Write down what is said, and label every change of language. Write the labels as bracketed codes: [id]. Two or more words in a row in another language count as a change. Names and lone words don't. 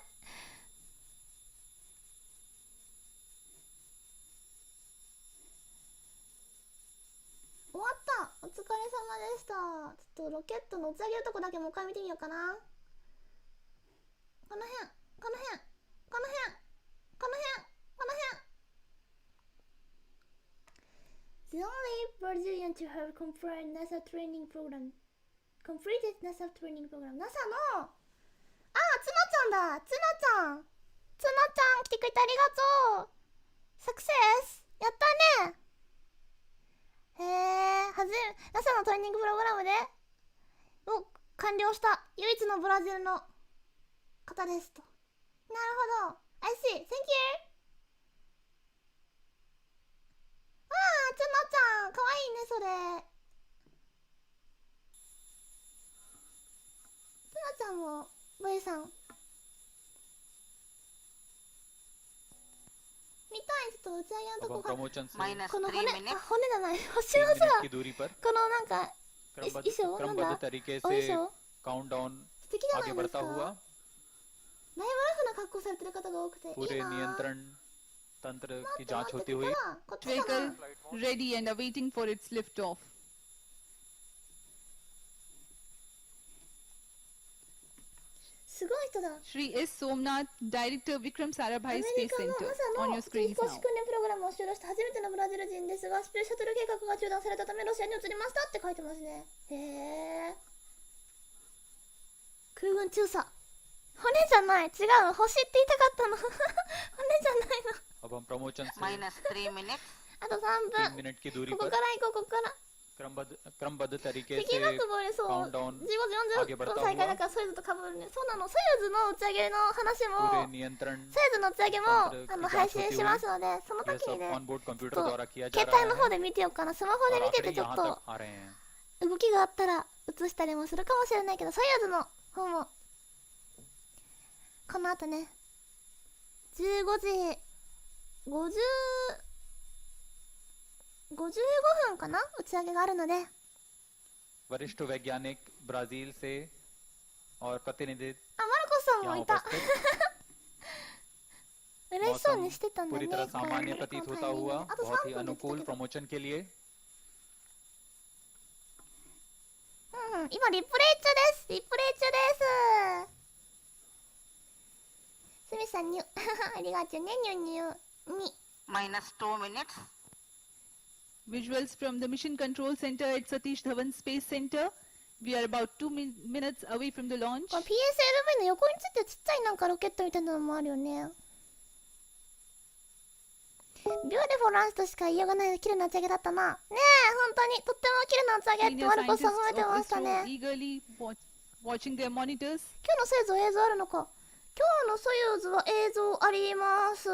[ja] 終わった。お疲れ様でした。ちょっとロケットの打ち上げるとこだけもう一回見てみようかな。この辺、この辺、この辺、この辺、この辺。 [en] The only Brazilian to have completed NASA training program. Completed NASA training program. [ja] NASA の、つのちゃんだ。つのちゃん来てくれてありがとう。サクセスやったね。NASA のトレーニングプログラムで完了した唯一のブラジルの方ですと。なるほど。 [en] I see. Thank you. [ja] つのちゃんかわいいねそれ。つのちゃんもボイさん見たい。ちょっと打ち上げのとこが [hi] प्रमोशन से [ja] マイナスこの 3 骨 [en] minutes [ja] 骨じゃない星の 3 さ [hi] मिनट की दूरी पर [ja] このなんか衣装なんだ [hi] क्रमबद्ध तरीके [ja] お衣 [hi] से [ja] 装 [hi] काउंटडाउन [ja] 素敵じゃない [hi] आगे [ja] ですか。 [hi] बढ़ता [ja] だいぶ [hi] हुआ [ja] ラフな格好されてる方が多くてい [hi] पूरे [ja] いな。 [hi] नियंत्रण तंत्र [ja] 待 [hi] की [ja] って [hi] जांच [ja] 待っ [hi] होती [ja] て、こ [hi] हुई [ja] こだ。こっちか [en] Vehicle [ja] な。 [en] ready and awaiting for its liftoff. [ja] すごい人だ。 [en] Shri S. Somnath, Director Vikram [ja] ア [en] Sarabhai [ja] メリ [en] Space [ja] カの [en] Center. On [ja] マサの [en] your [ja] 宇宙 [en] screen [ja] 飛行士 [en] now. [ja] 訓練プログラムを終了した初めてのブラジル人ですが、スペースシャトル計画が中断されたためロシアに移りましたって書いてますね。へえ。空軍中佐。骨じゃない。違う。星って言いたかったの。骨じゃないの。 [hi] अब हम प्रमोशन से [ja] マイナス3 minutes あと3 3 分。 [hi] मिनट की दूरी [ja] ここ [hi] पर [ja] から行こう、ここから。 [hi] क्रमबद्ध तरीके [ja] 敵 [hi] से [ja] 学部でそう、15 [hi] काउंटडाउन [ja] 時40分再開だからソユーズと被るね。そうなの。ソユーズの打ち上げの話 [hi] पूरे [ja] も、 [hi] नियंत्रण [ja] ソユーズの打ち上げも配信しますので、その [hi] यह [ja] 時に [hi] सब [ja] ね、 [en] onboard computer [ja] ちょっ [hi] द्वारा [ja] と [hi] किया जा [ja] 携 [hi] रहा [ja] 帯の [hi] है [ja] 方で見てようかな。スマホで [hi] और [ja] 見てて [hi] आखिरी [ja] ちょっ [hi] यहाँ [ja] と [hi] तक आ रहे हैं [ja] 動きがあったら映したりもするかもしれないけど、ソユーズの方もこの後ね、15時55分かな、打ち上げがあるので、 [hi] वरिष्ठ वैज्ञानिक ब्राजील से और प्रतिनिधि [ja] あ、マルコスさんも [hi] यहाँ [ja] いた。 [hi] उपस्थित [ja] 嬉しそうにしてたんだね。 [hi] पूरी तरह सामान्य प्रतीत होता हुआ [ja] あと [hi] बहुत [ja] 3 [hi] ही [ja] 分で来た [hi] अनुकूल [ja] けど、 [hi] प्रमोशन के लिए [ja] 今リプレイ中です。リプレイ中です。スミさんにありがとうね、ニュニュに。マイナス2 minutes [en] Visuals from the Mission Control Center at Satish Dhawan Space Center. We are about 2 minutes away from the launch. [ja] この PSLV の横についてるちっちゃいなんかロケットみたいなのもあるよね。ビューティフォルランスとしか言いようがない綺麗な打ち上げだったな。ねえ、本当にとっても綺麗な打ち上げって [en] Senior [ja] マルコスさん [en] scientists [ja] 褒めてま [en] of [ja] した [en] ISRO [ja] ね。 [en] eagerly watching their monitors. [ja] 今日のソユーズ映像あるのか。今日のソユーズは映像あります。